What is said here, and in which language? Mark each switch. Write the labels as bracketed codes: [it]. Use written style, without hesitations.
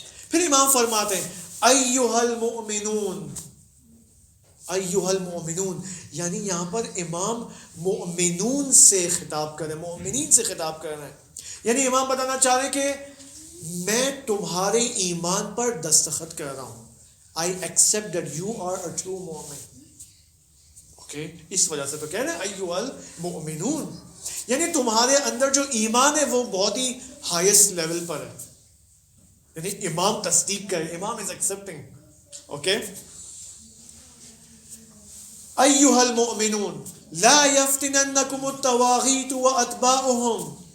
[ur] پھر امام فرماتے ہیں [ar] ایھا المؤمنون, ایھا المؤمنون, [ur] یعنی یہاں پر امام مؤمنون سے خطاب کر رہے ہیں, مؤمنین سے خطاب کر رہے ہیں. یعنی امام بتانا چاہ رہے ہیں کہ میں تمہارے ایمان پر دستخط کر رہا ہوں. [en] I accept that you are a true Mu'min. [ur] Okay, اس وجہ سے تو کہہ رہے ہیں [ar] ایھا المؤمنون, [ur] یعنی تمہارے اندر جو ایمان ہے وہ بہت ہی ہائیسٹ لیول پر ہے. یعنی امام تصدیق کرے, امام [en] is accepting. [ur] Okay, [ar] ایھا المؤمنون لا یفتننکم الطواغیت واتباعہم.